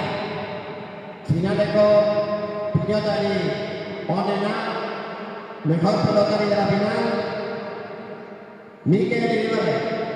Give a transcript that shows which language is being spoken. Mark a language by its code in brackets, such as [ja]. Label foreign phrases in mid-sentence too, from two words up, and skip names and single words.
[eu] Finaleko pilotari onena, [es] mejor pelotari de la final, Mikel Aguilar.